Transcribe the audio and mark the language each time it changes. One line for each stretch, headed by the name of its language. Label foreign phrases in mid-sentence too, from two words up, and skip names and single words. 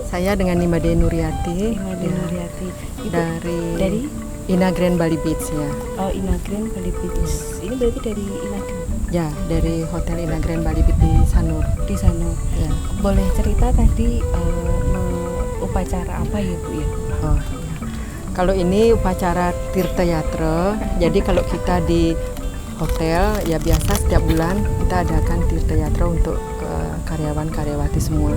Indonesian: saya dengan Nimade Nuriati. Nimade Ya, Nuriati. Ibu dari Inagren Bali Beach ya. Oh, Inagren Bali Beach. Ini berarti dari Inagren. Ya, dari Hotel Inagren Bali Beach di Sanur. Di sana. Ya. Boleh cerita tadi upacara apa ya Bu ya? Oh, ya. Kalau ini upacara Tirta Yatra. Jadi kalau kita di hotel ya biasa setiap bulan kita adakan Tirta Yatra untuk karyawan-karyawati semua.